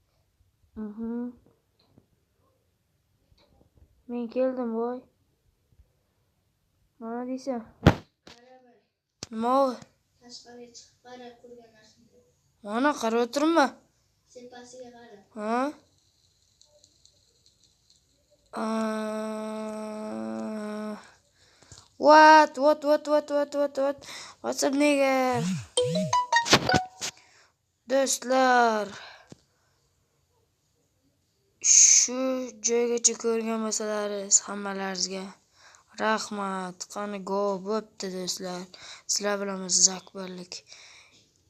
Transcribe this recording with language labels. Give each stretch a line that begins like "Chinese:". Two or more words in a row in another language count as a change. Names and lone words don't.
Uzbek: Men keldim boy. Mana deysan. Qara bir. Nima u? Tashqariga chiqib qara ko'rgan narsangni. Mana qarab o'tirma. Sepasiga qara. Ha?
English: What? What's up, nigga?
Uzbek: Do'stlar, shu joygacha ko'rgan bo'lsalaringiz hammalaringizga rahmat. Qani go bo'pti do'stlar. Sizlar bilan biz zakbarlik.